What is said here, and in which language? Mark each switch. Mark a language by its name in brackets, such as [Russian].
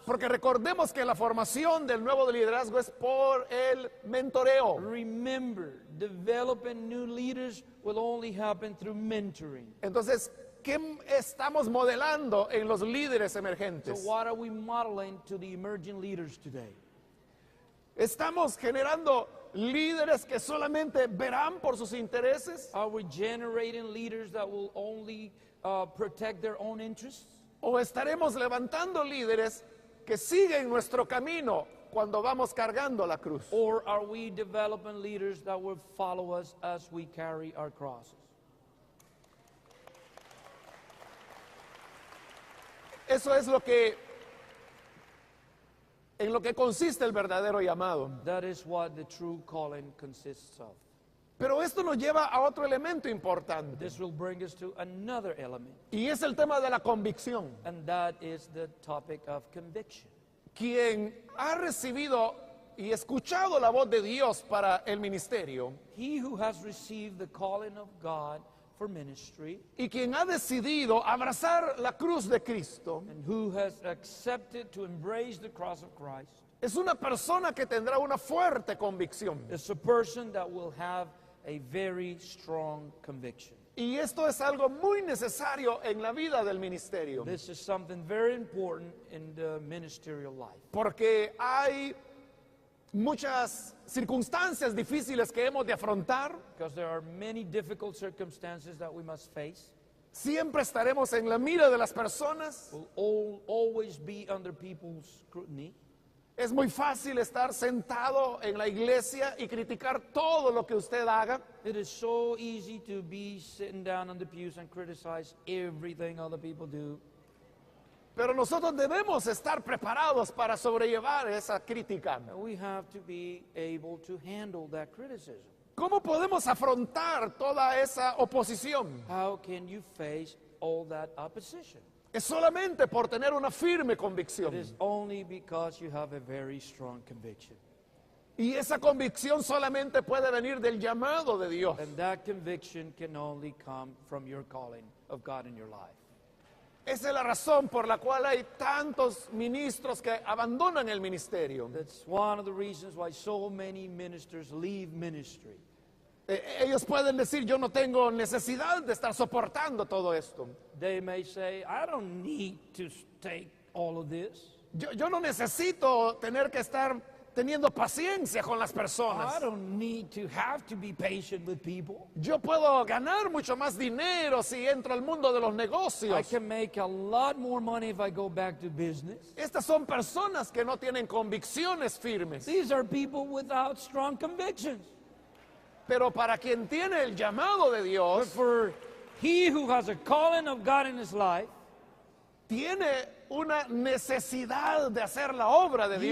[Spanish] Porque recordemos que la formación del nuevo liderazgo es por el mentoreo. [English] Remember, developing new leaders will only happen through mentoring. [Spanish] Entonces, ¿qué estamos modelando en los líderes [English] So [Spanish] emergentes? [English] what are we modeling to the emerging leaders today? [Spanish] ¿Estamos generando líderes que solamente verán por sus intereses? [English] Are we generating leaders that will only protect their own interests? [Spanish] ¿O estaremos levantando líderes que siguen nuestro camino cuando vamos cargando la cruz? [English] Or are we developing leaders that will follow us as we carry our crosses? [Spanish] Eso es lo que en lo que consiste el verdadero llamado. [English] That is what the true calling consists of. [Spanish] Pero esto nos lleva a otro elemento importante, [English] This will bring us to another element, [Spanish] y es el tema de la convicción. [English] and that is the topic of conviction. [Spanish] Quien ha recibido y escuchado la voz de Dios para el ministerio, [English] He who has received the calling of God for ministry, [Spanish] y quien ha decidido abrazar la cruz de Cristo, [English] and who has accepted to embrace the cross of Christ, [Spanish] es una persona que tendrá una fuerte convicción. [English] is a person that will have a very strong conviction. [Spanish] Y esto es algo muy necesario en la vida del ministerio, [English] This is something very important in the ministerial life, [Spanish] porque hay muchas circunstancias difíciles que hemos de afrontar. [English] because there are many difficult circumstances that we must face. [Spanish] Siempre estaremos en la mira de las personas. [English] Will always be under people's scrutiny. [Spanish] Es muy fácil estar sentado en la iglesia y criticar todo lo que usted haga, [English] It is so easy to be sitting down on the pews and criticize everything other people do. [Spanish] pero nosotros debemos estar preparados para sobrellevar esa crítica. [English] And we have to be able to handle that criticism. [Spanish] ¿Cómo podemos afrontar toda esa oposición? [English] How can you face all that opposition? [Spanish] Es solamente por tener una firme [English] It [Spanish] convicción. [English] is only because you have a very strong conviction. [Spanish] Y esa convicción solamente puede venir del llamado de Dios. [English] And that conviction can only come from your calling of God in your life. [Spanish] Esa es la razón por la cual hay tantos ministros que abandonan el ministerio. [English] That's one of the reasons why so many ministers leave ministry. [Spanish] Ellos pueden decir, yo no tengo necesidad de estar soportando todo esto. [English] They may say, I don't need to take all of this. [Spanish] Yo no necesito tener que estar teniendo paciencia con las [English] I [Spanish] personas. [English] don't need to have to be patient with people. [Spanish] Yo puedo ganar mucho más dinero si entro al mundo de los [English] I [Spanish] negocios. [English] can make a lot more money if I go back to business. [Spanish] Estas son personas que no tienen convicciones firmes. [English] These are people without strong convictions. [Spanish] Pero para quien tiene el llamado de [English] But [Spanish] Dios, [English] for he who has a calling of God in his life, [Spanish] tiene una necesidad de hacer la obra de